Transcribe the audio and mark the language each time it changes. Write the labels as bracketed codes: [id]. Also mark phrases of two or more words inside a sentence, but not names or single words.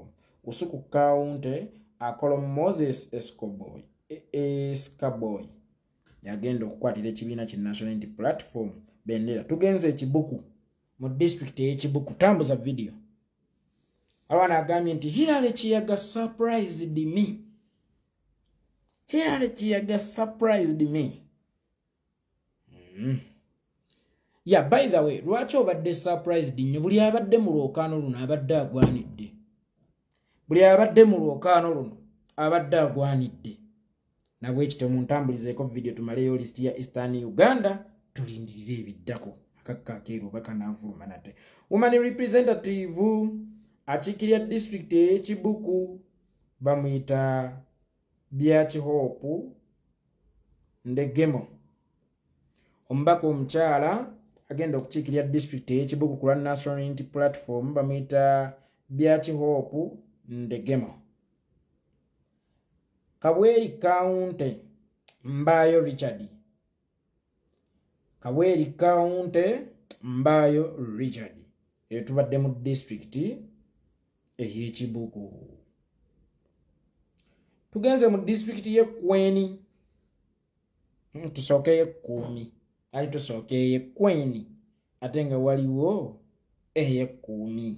[lg] Usuku Kaunti Akolo Moses Eskaboy yagenda okukwatira ekibiina ki National Unity Platform bendera. Tugenze ekibuku mu district y'ekibuku. Tambuza video. Awana agambye nti Hillary Kiyaga [en] surprised me. Hillary Kiyaga surprised me. Yeah, by the way, [lg] lwaki obadde surprised nnyo? Buli abadde mu lwokaano luno abadde agwanidde. Buli abadde mu lwokaano luno abadde agwanidde. Nabwe ekitemu ntambulizeeko video tumaleyo list ya Eastern Uganda tulindirire ebiddako akakka akeeru oba kanaavuluma nate. [en] Woman representative [lg] akiikirira district ey'Ekibuku bamuyita Byakihope Ndegemo. Omubaka omukyala agenda okukiikirira district ey'Ekibuku ku lwa National Unity Platform bamuyita Byakihope Ndegemo. Kabweri County Mbayo Richard. Kabweri County Mbayo Richard. Eyo tubadde mu district ey'Ekibuku. Tugenze mu district y'Ekweni. Tusooke y'Ekkuumi. Ali tusooke y'Ekweni. Ate nga waliwo ey'Ekkuumi.